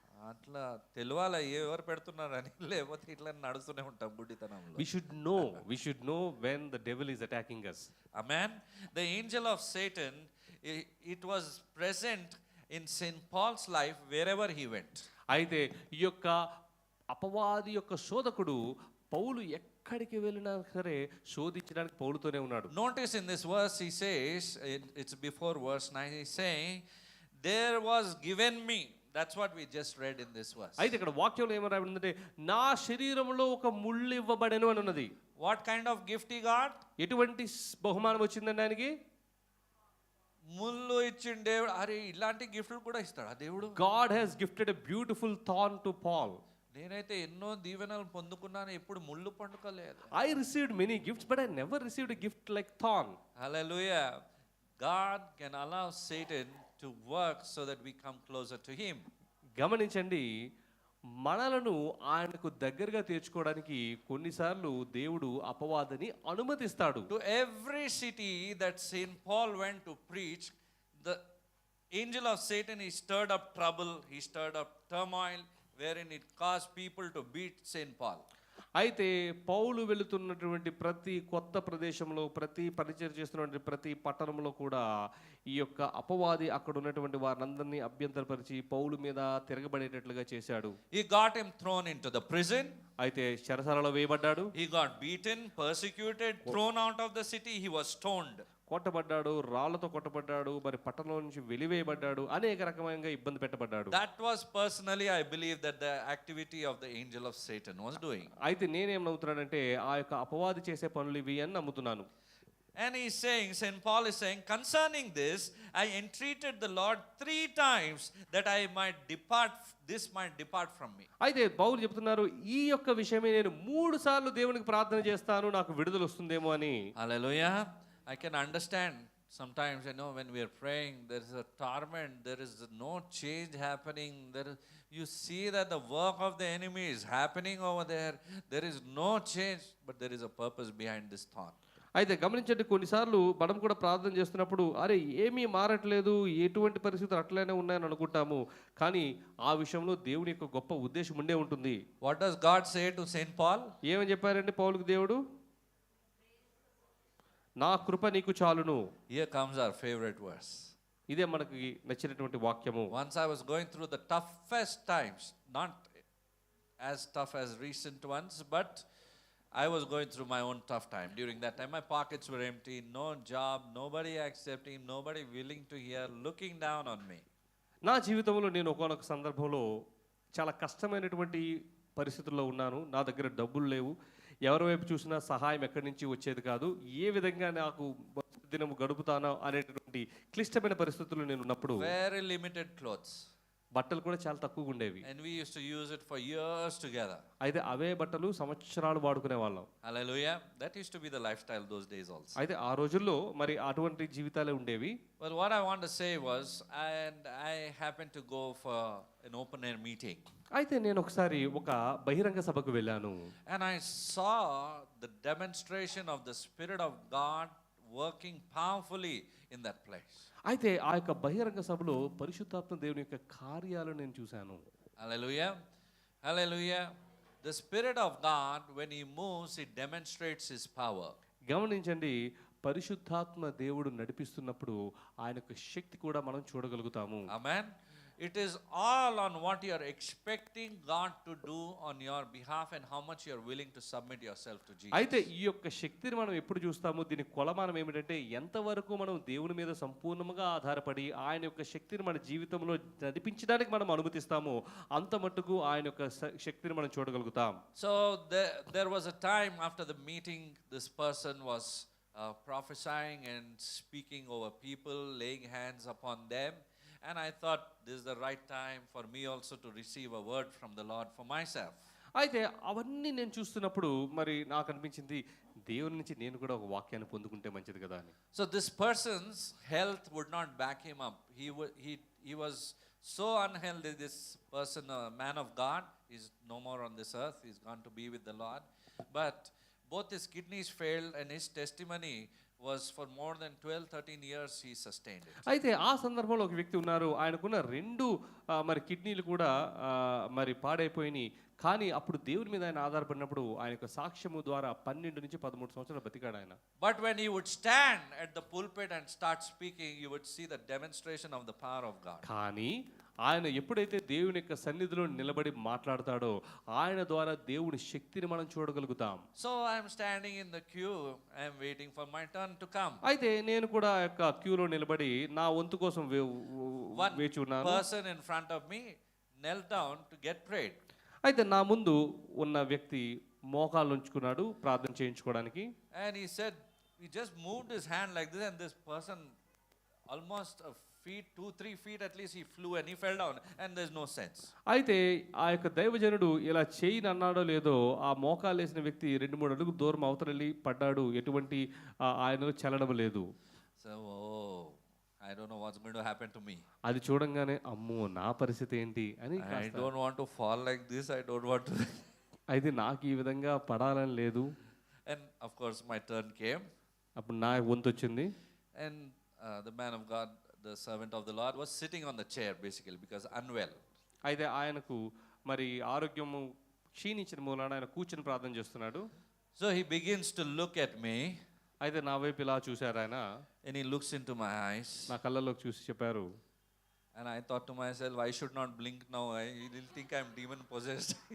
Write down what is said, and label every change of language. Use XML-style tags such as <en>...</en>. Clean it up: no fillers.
<te>అట్లా తెలియాల ఎవరు పెడుతున్నారని, లేకపోతే ఇట్లా నడుస్తూనే ఉంటాం గుడ్డితనంలో.</te> <en>We should know when the devil is attacking us. Amen. The angel of Satan, it was present in St. Paul's life wherever he went.</en> <te>అయితే ఈ యొక్క అపవాది యొక్క శోధకుడు పౌలు ఎక్కడికి వెళ్ళినా సరే శోధించడానికి పౌలుతోనే ఉన్నాడు.</te> <en>Notice in this verse he says, it's before verse 9, he's saying, there was given me. That's what we just read in this verse.</en> <te>అయితే ఇక్కడ వాక్యంలో ఏమని రాయబడిందంటే నా శరీరంలో ఒక ముళ్ళు ఇవ్వబడెను అని ఉన్నది.</te> <en>What kind of gift he got?</en> <te>ఎటువంటి బహుమానం వచ్చిందండి ఆయనకి? ముళ్ళు ఇచ్చిన దేవుడు. అరే, ఇలాంటి గిఫ్ట్లు కూడా ఇస్తాడు ఆ దేవుడు.</te> <en>God has gifted a beautiful thorn to Paul.</en> <te>నేనైతే ఎన్నో దీవెనలు పొందుకున్నాను, ఎప్పుడు ముళ్ళు పండుకోలేదు.</te> <en>I received many gifts, but I never received a gift like thorn. Hallelujah. God can allow Satan to work so that we come closer to him.</en> <te>గమనించండి, మనలను ఆయనకు దగ్గరగా తీర్చుకోవడానికి కొన్నిసార్లు దేవుడు అపవాదిని అనుమతిస్తాడు.</te> <en>To every city that St. Paul went to preach, the angel of Satan, he stirred up trouble, he stirred up turmoil, wherein it caused people to beat St. Paul.</en> <te>అయితే పౌలు వెళుతున్నటువంటి ప్రతి కొత్త ప్రదేశంలో, ప్రతి పరిచయం చేస్తున్నటువంటి ప్రతి పట్టణంలో కూడా ఈ యొక్క అపవాది అక్కడ ఉన్నటువంటి వారందరినీ అభ్యంతరపరిచి పౌలు మీద తిరగబడేటట్లుగా చేశాడు.</te> <en>He got him thrown into the prison.</en> <te>అయితే చెరసాలలో వేయబడ్డాడు.</te> <en>He got beaten, persecuted, thrown out of the city. He was stoned.</en> <te>కొట్టబడ్డాడు, రాళ్లతో కొట్టబడ్డాడు, మరి పట్టణంలో నుంచి వెలివేయబడ్డాడు, అనేక రకమైన ఇబ్బంది పెట్టబడ్డాడు.</te> <en>That was personally, I believe, that the activity of the angel of Satan was doing.</en> <te>అయితే నేనేం నమ్ముతున్నానంటే ఆ యొక్క అపవాది చేసే పనులు ఇవి అని నమ్ముతున్నాను.</te> <en>And he's saying, St. Paul is saying, concerning this, I entreated the Lord 3 times that I might depart, this might depart from me.</en> <te>అయితే పౌలు చెప్తున్నారు, ఈ యొక్క విషయమే నేను 3 సార్లు దేవునికి ప్రార్థన చేస్తాను, నాకు విడుదల వస్తుందేమో అని.</te> <en>Hallelujah. I can understand Sometimes, when we are praying, there is a torment, there is no change happening. You see that the work of the enemy is happening over there. There is no change, but there is a purpose behind this thought.</en> <te>అయితే గమనించండి, కొన్నిసార్లు మనం కూడా ప్రార్థన చేస్తున్నప్పుడు అరే ఏమీ మారట్లేదు, ఎటువంటి పరిస్థితులు అట్లనే ఉన్నాయని అనుకుంటాము. కానీ ఆ విషయంలో దేవుని యొక్క గొప్ప ఉద్దేశం ఉండే ఉంటుంది.</te> <en>What does God say to Saint Paul?</en> <te>ఏమని చెప్పారండి పౌలుకు దేవుడు? నా కృప నీకు చాలును.</te> <en>Here comes our favorite verse.</en> <te>ఇదే మనకి నచ్చినటువంటి వాక్యము.</te> <en>Once I was going through the toughest times, not as tough as recent ones, but I was going through my own tough time. During that time, my pockets were empty, no job, nobody accepting, nobody willing to hear, looking down on me.</en> <te>నా జీవితంలో నేను ఒకానొక సందర్భంలో చాలా కష్టమైనటువంటి పరిస్థితుల్లో ఉన్నాను. నా దగ్గర డబ్బులు లేవు, ఎవరి వైపు చూసినా సహాయం ఎక్కడి నుంచి వచ్చేది కాదు. ఏ విధంగా నాకు దినము గడుపుతానో అనేటువంటి క్లిష్టమైన పరిస్థితుల్లో నేను ఉన్నప్పుడు</te> <en>Very limited clothes.</en> <te>బట్టలు కూడా చాలా తక్కువగా ఉండేవి.</te> <en>And we used to use it for years together.</en> <te>అయితే అవే బట్టలు సంవత్సరాలు వాడుకునే వాళ్ళం.</te> <en>Hallelujah. That used to be the lifestyle those days also.</en> <te>అయితే ఆ రోజుల్లో మరి అటువంటి జీవితాలే ఉండేవి.</te> <en>But what I want to say was, and I happened to go for an open air meeting.</en> <te>అయితే నేను ఒకసారి ఒక బహిరంగ సభకు వెళ్ళాను.</te> <en>And I saw the demonstration of the Spirit of God working powerfully in that place.</en> <te>అయితే ఆ యొక్క బహిరంగ సభలో పరిశుద్ధాత్మ దేవుని యొక్క కార్యాలను నేను చూశాను.</te> <en>Hallelujah. Hallelujah. The Spirit of God, when He moves, He demonstrates His power.</en> <te>గమనించండి, పరిశుద్ధాత్మ దేవుడు నడిపిస్తున్నప్పుడు ఆయన యొక్క శక్తి కూడా మనం చూడగలుగుతాము.</te> <en>Amen. It is all on what you are expecting God to do on your behalf and how much you are willing to submit yourself to Jesus.</en> <te>అయితే ఈ యొక్క శక్తిని మనం ఎప్పుడు చూస్తాము? దీని కొలమానం ఏమిటంటే ఎంతవరకు మనం దేవుని మీద సంపూర్ణంగా ఆధారపడి ఆయన యొక్క శక్తిని మన జీవితంలో నడిపించడానికి మనం అనుమతిస్తామో అంత మట్టుకు ఆయన యొక్క శక్తిని మనం చూడగలుగుతాం.</te> <en>So there was a time after the meeting, this person was prophesying and speaking over people, laying hands upon them. And I thought this is the right time for me also to receive a word from the Lord for myself.</en> <te>అయితే అవన్నీ నేను చూస్తున్నప్పుడు మరి నాకు అనిపించింది దేవుని నుంచి నేను కూడా ఒక వాక్యాన్ని పొందుకుంటే మంచిది కదా అని.</te> <en>So this person's health would not back him up. He was so unhealthy, this person, a man of God, is no more on this earth. He's gone to be with the Lord. But both his kidneys failed and his testimony was for more than 12-13 years he sustained it.</en> <te>అయితే ఆ సందర్భంలో ఒక వ్యక్తి ఉన్నారు, ఆయనకున్న రెండు మరి కిడ్నీలు కూడా మరి పాడైపోయినాయి. కానీ అప్పుడు దేవుని మీద ఆయన ఆధారపడినప్పుడు ఆయన యొక్క సాక్ష్యము ద్వారా 12 నుంచి 13 సంవత్సరాలు బతికాడు ఆయన.</te> <en>But when he would stand at the pulpit and start speaking, you would see the demonstration of the power of God.</en> <te>కానీ ఆయన ఎప్పుడైతే దేవుని యొక్క సన్నిధిలో నిలబడి మాట్లాడతాడో ఆయన ద్వారా దేవుని శక్తిని మనం చూడగలుగుతాం.</te> <en>So I am standing in the queue, I am waiting for my turn to come.</en> <te>అయితే నేను కూడా ఆ యొక్క క్యూలో నిలబడి నా వంతు కోసం</te> <en>One</en> <te>వేచి ఉన్నాను.</te> <en>person in front of me knelt down to get prayed.</en> <te>అయితే నా ముందు ఉన్న వ్యక్తి మోకాళ్ళు ఉంచుకున్నాడు ప్రార్థన చేయించుకోవడానికి.</te> <en>And he said, he just moved his hand like this, and this person almost a feet, 2-3 feet at least, he flew and he fell down, and there's no sense.</en> <te>అయితే ఆ యొక్క దైవజనుడు ఇలా చేయని అన్నాడో లేదో ఆ మోకాలు వేసిన వ్యక్తి 2-3 అడుగులు దూరం అవతలి పడ్డాడు. ఎటువంటి ఆయనలో చలనం లేదు.</te> <en>So, I don't know what's going to happen to me.</en> <te>అది చూడంగానే అమ్మో నా పరిస్థితి ఏంటి అని</te> <en>I don't want to fall like this. I don't want to.</en> <te>అయితే నాకు ఈ విధంగా పడాలని లేదు.</te> <en>And of course, my turn came.</en> <te>అప్పుడు నా వంతు వచ్చింది.</te> <en>And the man of God, the servant of the Lord, was sitting on the chair basically because unwell.</en> <te>అయితే ఆయనకు మరి ఆరోగ్యము క్షీణించిన మూలాన ఆయన కూర్చుని ప్రార్థన చేస్తున్నాడు.</te> <en>So he begins to look at me.</en> <te>అయితే నా వైపు ఇలా చూశారు ఆయన.</te> <en>And he looks into my eyes.</en> <te>నా కళ్ళలోకి చూసి చెప్పారు.</te> <en>And I thought to myself, I should not blink now. He will think I'm demon possessed.</en>